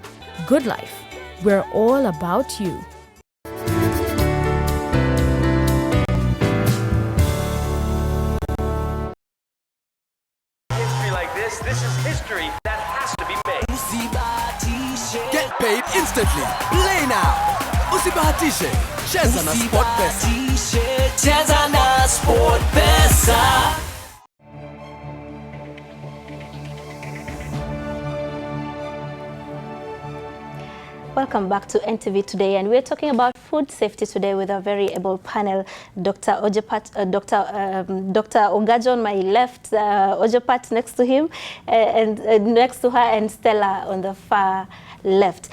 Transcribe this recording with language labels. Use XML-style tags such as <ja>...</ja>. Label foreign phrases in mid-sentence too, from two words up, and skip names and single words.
<en>Good Life, we're all about you. History like this is history that has to be made. Get paid instantly. Play now.</en> <sw>Usibahatishe. Cheza na SportPesa. Cheza na SportPesa.</sw> <en>Welcome back to NTV Today, and we're talking about food safety today with a very able panel. Dr. Ogajo on my left, Ojepat next to him, and next to her, and Stella on the far left.</en>